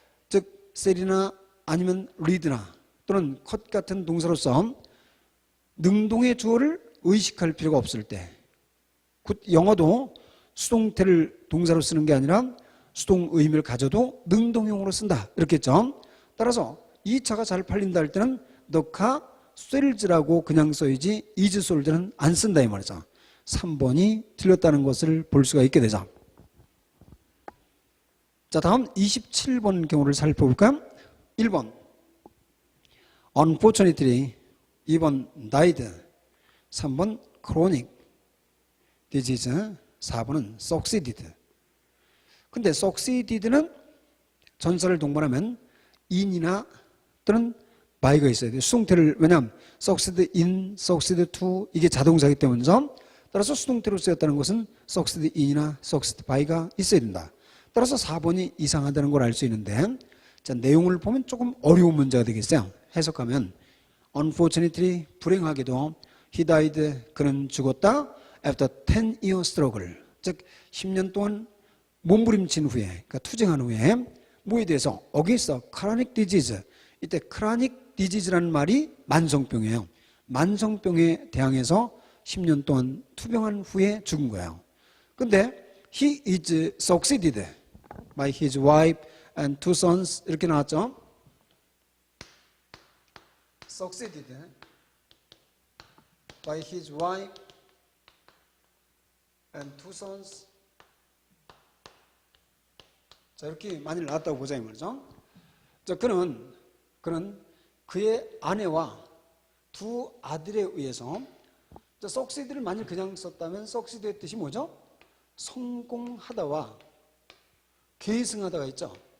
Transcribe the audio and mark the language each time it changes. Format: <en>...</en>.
<ko>즉 셀이나 아니면 리드나 또는 컷 같은 동사로서 능동의 주어를 의식할 필요가 없을 때, 곧 영어도 수동태를 동사로 쓰는 게 아니라 수동 의미를 가져도 능동형으로 쓴다 이렇게 했죠. 따라서 이 차가 잘 팔린다 할 때는</ko> <en>the car sells</en> <ko>라고 그냥 써야지</ko> <en>is sold</en> <ko>는 안 쓴다 이 말이죠. 3번이 틀렸다는 것을 볼 수가 있게 되죠. 자, 다음 27번 경우를 살펴볼까요?</ko> <en>1번 unfortunately, 2번 died, 3번 chronic disease, 4번은 succeeded.</en> <ko>근데 succeeded는 전사를 동반하면 in이나 또는 by가 있어야 돼요. 수동태를, 왜냐하면</ko> <en>succeed in, succeed to</en> <ko>이게 자동사이기 때문이죠. 따라서 수동태로 쓰였다는 것은</ko> <en>succeed in</en> <ko>이나</ko> <en>succeed by</en> <ko>가 있어야 된다. 따라서 4번이 이상하다는 걸 알 수 있는데, 자, 내용을 보면 조금 어려운 문제가 되겠어요. 해석하면 unfortunately, 불행하게도</ko> <en>he died,</en> <ko>그는 죽었다.</ko> <en>after 10-year struggle,</en> <ko>즉 10년 동안 몸부림친 후에, 그러니까 투쟁한 후에 뭐에 대해서?</ko> <en>against chronic disease.</en> <ko>이때 chronic disease라는 말이 만성병이에요. 만성병에 대항해서 10년 동안 투병한 후에 죽은 거예요.</ko> <en>근데 he is succeeded by his wife and two sons,</en> <ko>이렇게 나왔죠.</ko> <en>succeeded by his wife and two sons.</en> <ko>자, 이렇게 많이 나왔다고 보자 이 말이죠. 자, 그는 그의 아내와 두 아들에 의해서, 자, succeed를 만일 그냥 썼다면 succeed의 뜻이 뭐죠? 성공하다와 계승하다가 있죠.</ko>